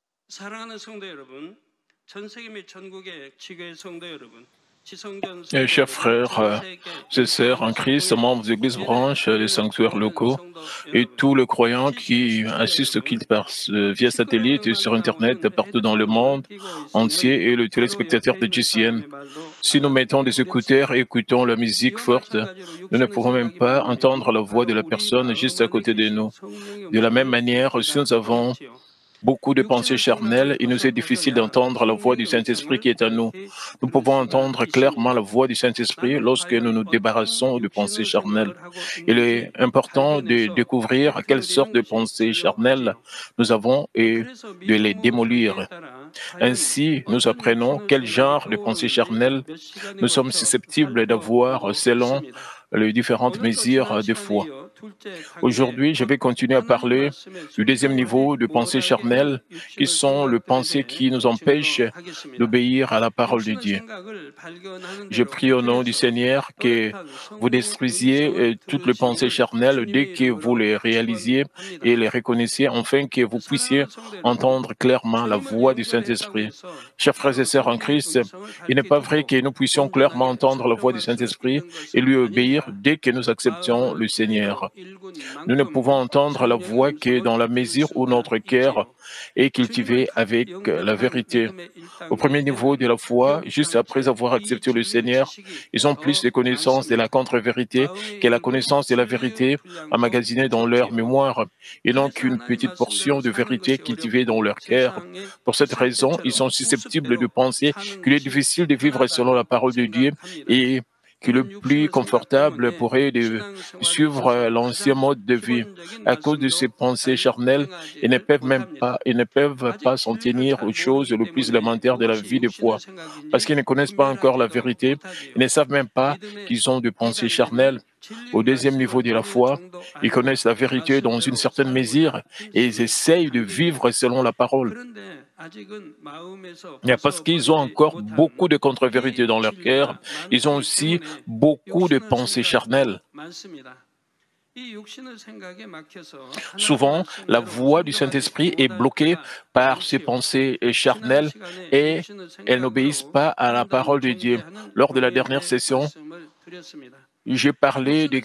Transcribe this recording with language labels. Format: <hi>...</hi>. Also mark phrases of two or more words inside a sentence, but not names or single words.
<ko>사랑하는 성도 여러분, 전 세계 및 전국의 지교회 성도 여러분, 지성전</ko> <fr>Chers</fr> <ko>성도 여러분,</ko> <fr>frères</fr> <ko>전 세계</ko> <fr>et sœurs en</fr> <ko>방송</ko> <fr>Christ,</fr> <ko>통해</ko> <fr>membres des églises</fr> <ko>예배를</ko> <fr>branches, des</fr> <ko>드리는</ko> <fr>sanctuaires</fr> <ko>모든</ko> <fr>locaux</fr> <ko>성도</ko> <fr>et</fr> <ko>여러분,</ko> <fr>tous les croyants</fr> <ko>TCN</ko> <fr>qui</fr> <ko>시청자</ko> <fr>assistent au</fr> <ko>여러분,</ko> <fr>culte via satellite et sur Internet partout dans le monde entier et le</fr> <ko>서로</ko> <fr>téléspectateur</fr> <ko>옆에</ko> <fr>de</fr> <ko>있는</ko> <fr>GCN.</fr> <ko>사람의 말도</ko> <fr>Si nous mettons des écouteurs</fr> <ko>알아듣기</ko> <fr>et écoutons la</fr> <ko>어렵습니다.</ko> <fr>musique</fr> <ko>이와</ko> <fr>forte,</fr> <ko>마찬가지로</ko> <fr>nous ne</fr> <ko>육신의</ko> <fr>pourrons même</fr> <ko>생각이</ko> <fr>pas</fr> <ko>많은</ko> <fr>entendre</fr> <ko>때는</ko> <fr>la voix de</fr> <ko>바로</ko> <fr>la</fr> <ko>우리</ko> <fr>personne juste à</fr> <ko>마음 안에</ko> <fr>côté de</fr> <ko>계신</ko> <fr>nous.</fr> <ko>성령의</ko> <fr>De la même</fr> <ko>음성을</ko> <fr>manière, si</fr> <ko>듣기가</ko> <fr>nous avons</fr> <ko>어렵지요.</ko> <fr>beaucoup de pensées</fr> <ko>육신의</ko> <fr>charnelles,</fr> <ko>생각을</ko> <fr>il nous est difficile</fr> <ko>벗어나서야</ko> <fr>d'entendre la voix du</fr> <ko>성령의</ko> <fr>Saint-Esprit</fr> <ko>음성을</ko> <fr>qui est en nous.</fr> <ko>밝히</ko> <fr>Nous</fr> <ko>들을</ko> <fr>pouvons</fr> <ko>수가</ko> <fr>entendre clairement</fr> <ko>있습니다.</ko> <fr>la voix du Saint-Esprit</fr> <ko>나를</ko> <fr>lorsque nous</fr> <ko>발견</ko> <fr>nous</fr> <ko>어떤</ko> <fr>débarrassons de pensées</fr> <ko>육신의</ko> <fr>charnelles.</fr> <ko>생각을 하고</ko> <fr>Il est</fr> <ko>있는지</ko> <fr>important de</fr> <ko>발견해서</ko> <fr>découvrir quelle sorte</fr> <ko>깨트리는</ko> <fr>de</fr> <ko>것이</ko> <fr>pensées charnelles</fr> <ko>필요하지요.</ko> <fr>nous avons et</fr> <ko>그래서</ko> <fr>de les</fr> <ko>믿음 후 전개에</ko> <fr>démolir.</fr> <ko>따라 과연</ko> <fr>Ainsi, nous</fr> <ko>어떤</ko> <fr>apprenons</fr> <ko>육신의</ko> <fr>quel</fr> <ko>생각이</ko> <fr>genre de pensées</fr> <ko>떠오르는지</ko> <fr>charnelles</fr> <ko>몇 시간에</ko> <fr>nous sommes</fr> <ko>걸쳐</ko> <fr>susceptibles d'avoir</fr> <ko>살펴보고</ko> <fr>selon</fr> <ko>있습니다.</ko> <fr>les différentes</fr> <ko>오늘도 지난</ko> <fr>mesures de</fr> <ko>시간에</ko> <fr>foi.</fr> <ko>이어 둘째 단계</ko> <fr>Aujourd'hui, je</fr> <ko>곧</ko> <fr>vais continuer à</fr> <ko>하나님</ko> <fr>parler</fr> <ko>말씀에</ko> <fr>du deuxième niveau</fr> <ko>순종하지</ko> <fr>de pensées</fr> <ko>못하게 하는</ko> <fr>charnelles, qui</fr> <ko>육신의</ko> <fr>sont les</fr> <ko>생각들에</ko> <fr>pensées</fr> <ko>대해</ko> <fr>qui nous empêchent</fr> <ko>증거하겠습니다.</ko> <fr>d'obéir à la parole de</fr> <ko>육신의</ko> <fr>Dieu.</fr> <ko>생각을 발견하는</ko> <fr>Je</fr> <ko>대로</ko> <fr>prie au nom du</fr> <ko>깨트려서</ko> <fr>Seigneur que</fr> <ko>또렷한</ko> <fr>vous</fr> <ko>성령의</ko> <fr>détruisiez</fr> <ko>음성을</ko> <fr>toutes les pensées</fr> <ko>들으시기를</ko> <fr>charnelles dès</fr> <ko>주님의</ko> <fr>que vous</fr> <ko>이름으로</ko> <fr>les réalisiez et</fr> <ko>축원합니다.</ko> <fr>les reconnaissiez, afin que vous puissiez</fr> <ko>사랑하는 성도 여러분,</ko> <fr>entendre clairement la</fr> <ko>주님을</ko> <fr>voix du</fr> <ko>영접했다고</ko> <fr>Saint-Esprit.</fr> <ko>해서</ko> <fr>Chers frères et</fr> <ko>바로</ko> <fr>sœurs en</fr> <ko>성령의</ko> <fr>Christ,</fr> <ko>음성을</ko> <fr>il n'est</fr> <ko>밝히</ko> <fr>pas vrai</fr> <ko>듣고</ko> <fr>que nous puissions clairement</fr> <ko>온전하게</ko> <fr>entendre la voix du</fr> <ko>순종할 수</ko> <fr>Saint-Esprit</fr> <ko>있는</ko> <fr>et lui</fr> <ko>것은</ko> <fr>obéir</fr> <ko>아닙니다.</ko> <fr>dès que nous acceptions le</fr> <ko>마음을</ko> <fr>Seigneur.</fr> <ko>주의로 일군</ko> <fr>Nous ne</fr> <ko>만큼</ko> <fr>pouvons entendre la</fr> <ko>성령의</ko> <fr>voix que dans</fr> <ko>음성을</ko> <fr>la</fr> <ko>들을</ko> <fr>mesure où</fr> <ko>수가</ko> <fr>notre cœur</fr> <ko>있지요.</ko> <fr>est</fr> <ko>주님을</ko> <fr>cultivé avec la</fr> <ko>영접한</ko> <fr>vérité.</fr> <ko>믿음의</ko> <fr>Au premier niveau de</fr> <ko>1단계에는</ko> <fr>la foi, juste après</fr> <ko>비영장체</ko> <fr>avoir</fr> <ko>이</ko> <fr>accepté le</fr> <ko>진리의</ko> <fr>Seigneur,</fr> <ko>지식이</ko> <fr>ils ont plus</fr> <ko>더</ko> <fr>de connaissances de la</fr> <ko>많습니다.</ko> <fr>contre-vérité</fr> <ko>마음의</ko> <fr>que la</fr> <ko>양분,</ko> <fr>connaissance de la</fr> <ko>진리의</ko> <fr>vérité</fr> <ko>분량도</ko> <fr>emmagasinée dans leur</fr> <ko>적지요.</ko> <fr>mémoire. Ils n'ont</fr> <ko>그래서</ko> <fr>qu'une</fr> <ko>하나님</ko> <fr>petite</fr> <ko>말씀대로</ko> <fr>portion de</fr> <ko>사는</ko> <fr>vérité</fr> <ko>것이</ko> <fr>cultivée dans</fr> <ko>어렵고</ko> <fr>leur cœur.</fr> <ko>세상의</ko> <fr>Pour cette raison, ils</fr> <ko>쇠대처럼</ko> <fr>sont susceptibles de</fr> <ko>우습대로</ko> <fr>penser</fr> <ko>사는</ko> <fr>qu'il est</fr> <ko>것이</ko> <fr>difficile de vivre selon la</fr> <ko>편하다고</ko> <fr>parole de Dieu</fr> <ko>생각합니다.</ko> <fr>et que le</fr> <ko>이런</ko> <fr>plus</fr> <ko>육신의 생각</ko> <fr>confortable</fr> <ko>때문에</ko> <fr>pourrait de</fr> <ko>신앙생활에</ko> <fr>suivre</fr> <ko>있어서</ko> <fr>l'ancien</fr> <ko>가장</ko> <fr>mode de vie.</fr> <ko>기본적인</ko> <fr>À cause de ces</fr> <ko>말씀도</ko> <fr>pensées</fr> <ko>잘</ko> <fr>charnelles,</fr> <ko>행하지를 못합니다.</ko> <fr>ils ne peuvent pas</fr> <ko>아직</ko> <fr>s'en</fr> <ko>진리를</ko> <fr>tenir</fr> <ko>잘</ko> <fr>aux choses</fr> <ko>모르기</ko> <fr>le plus</fr> <ko>때문에</ko> <fr>élémentaires de la</fr> <ko>무엇이</ko> <fr>vie de</fr> <ko>육신의</ko> <fr>foi. Parce</fr> <ko>생각인지</ko> <fr>qu'ils ne connaissent pas encore la</fr> <ko>분별하지도</ko> <fr>vérité, ils</fr> <ko>못하지요.</ko> <fr>ne savent même pas</fr> <ko>믿음의</ko> <fr>qu'ils ont des pensées</fr> <ko>2단계는</ko> <fr>charnelles.</fr> <ko>진리</ko> <fr>Au deuxième niveau</fr> <ko>말씀을</ko> <fr>de la</fr> <ko>어느</ko> <fr>foi,</fr> <ko>정도</ko> <fr>ils</fr> <ko>알고</ko> <fr>connaissent la vérité dans une</fr> <ko>말씀대로</ko> <fr>certaine mesure</fr> <ko>살고자</ko> <fr>et ils</fr> <ko>힘쓰는</ko> <fr>essayent de vivre</fr> <ko>단계입니다.</ko> <fr>selon la parole.</fr> <ko>그런데 아직은 마음에서</ko> <fr>Mais parce qu'ils ont</fr> <ko>벗어버리지</ko> <fr>encore beaucoup</fr> <ko>못한</ko> <fr>de contre-vérités dans leur cœur,</fr> <ko>비진리가</ko> <fr>ils ont</fr> <ko>많기</ko> <fr>aussi</fr> <ko>때문에</ko> <fr>beaucoup de</fr> <ko>육신의</ko> <fr>pensées</fr> <ko>생각도</ko> <fr>charnelles.</fr> <ko>많습니다. 이 육신의 생각에 막혀서 하나님</ko> <fr>Souvent, la</fr> <ko>말씀대로</ko> <fr>voix du</fr> <ko>순종하지</ko> <fr>Saint-Esprit est</fr> <ko>못할</ko> <fr>bloquée</fr> <ko>때가</ko> <fr>par ces</fr> <ko>많지요.</ko> <fr>pensées</fr> <ko>지난</ko> <fr>charnelles</fr> <ko>시간에</ko> <fr>et</fr> <ko>육신의</ko> <fr>elles n'obéissent</fr> <ko>생각으로</ko> <fr>pas à la</fr> <ko>판단</ko> <fr>parole de Dieu.</fr> <ko>정죄하는</ko> <fr>Lors de la dernière</fr> <ko>방해의</ko> <fr>session,</fr> <ko>말씀을 드렸습니다.</ko> <fr>j'ai parlé des</fr>